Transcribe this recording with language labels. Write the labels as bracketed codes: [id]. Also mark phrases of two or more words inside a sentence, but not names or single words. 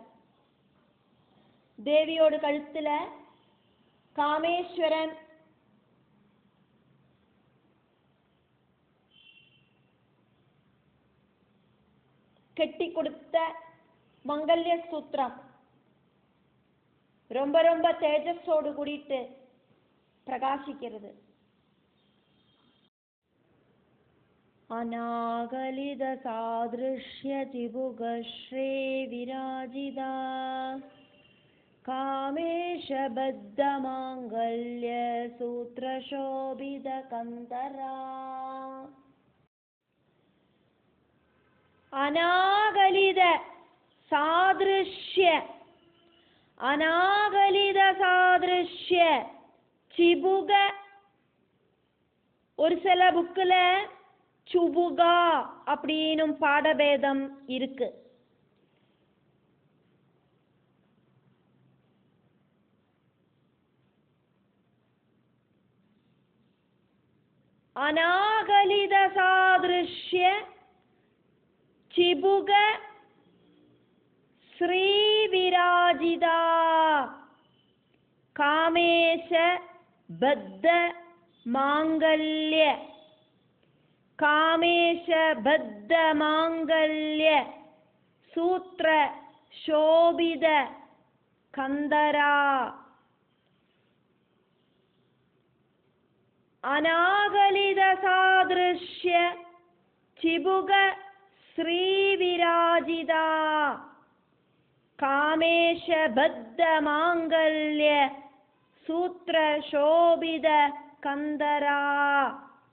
[ta] தேவியோடு கழுத்துல காமேஸ்வரன் கெட்டி கொடுத்த மங்கல்ய சூத்திரம் ரொம்ப ரொம்ப தேஜஸோடு கூடிட்டு பிரகாசிக்கிறது. [sa] अनागलितसादृश्यचिबुकश्रे विराजिता कामेशबद्धमाङ्गल्यसूत्रशोभितकन्दरा अनागलित सादृश्य चिबुग [ta] ஒரு சில புக்கில் சுபுகா அப்படின்னும் பாடபேதம் இருக்கு. [sa] अनागलित सादृश्य चिबुक श्रीविराजिता कामेश बद्ध माङ्गल्य सूत्र शोभित कंदरा अनागलित सादृश्य चिबुक श्रीविराजिता कामेश बद्ध मांगल्य सूत्र शोभित कंदरा